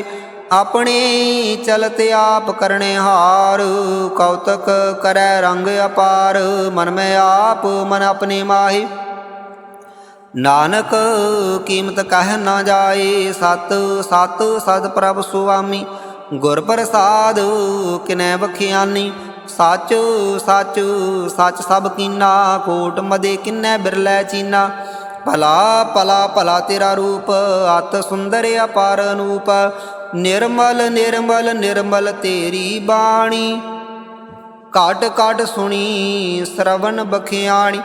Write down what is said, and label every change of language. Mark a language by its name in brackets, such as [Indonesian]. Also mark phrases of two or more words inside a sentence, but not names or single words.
[Punjabi] ਅਪਨੇ ਚਲਤੇ ਆਪ ਕਰਨੇ ਹਾਰ, ਕੌਤਕ ਕਰੈ ਰੰਗ ਅਪਾਰ। ਮਨ ਮੇਂ ਆਪ ਮਨ ਅਪਨੇ ਮਾਹੇ, ਨਾਨਕ ਕੀਮਤ ਕਹ ਨ ਜਾਏ। ਸਤ ਸਤ ਸਦ ਪ੍ਰਭ ਸੁਆਮੀ, ਗੁਰ ਪ੍ਰਸਾਦ ਕਿਨੈ ਬਖਿਆਨੀ। ਸੱਚ ਸੱਚ ਸੱਚ ਸਭ ਕੀਨਾ, ਕੋਟ ਮਦੇ ਕਿੰਨੈ ਬਿਰਲੇ ਚੀਨਾ। ਭਲਾ ਭਲਾ ਭਲਾ ਤੇਰਾ ਰੂਪ, ਅਤ ਸੁੰਦਰ ਅਪਾਰ ਅਨੂਪ। ਨਿਰਮਲ ਨਿਰਮਲ ਨਿਰਮਲ ਤੇਰੀ ਬਾਣੀ, ਘਟ ਘਟ ਸੁਣੀ ਸਰਵਣ ਬਖਿਆਣੀ।